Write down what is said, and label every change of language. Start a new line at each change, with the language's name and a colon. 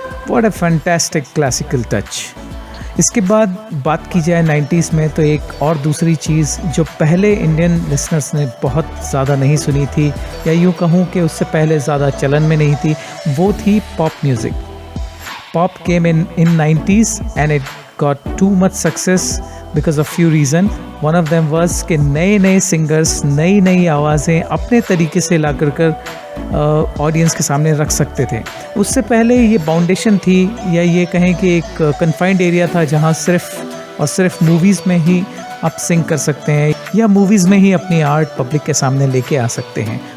English: What a fantastic classical touch.
Hindi: इसके बाद बात की जाए 90s में, तो एक और दूसरी चीज़ जो पहले इंडियन लिसनर्स ने बहुत ज़्यादा नहीं सुनी थी, या यूँ कहूँ कि उससे पहले ज़्यादा चलन में नहीं थी, वो थी pop music.
English: Pop came in 90s and it got too much success because of few reasons. One of them was
Hindi: कि नए सिंगर्स नई आवाज़ें अपने तरीके से ला कर ऑडियंस के सामने रख सकते थे. उससे पहले ये बाउंडेशन थी, या ये कहें कि एक कन्फाइंड एरिया था जहाँ सिर्फ और सिर्फ मूवीज़ में ही आप सिंग कर सकते हैं, या मूवीज़ में ही अपनी आर्ट पब्लिक के सामने लेके आ सकते हैं.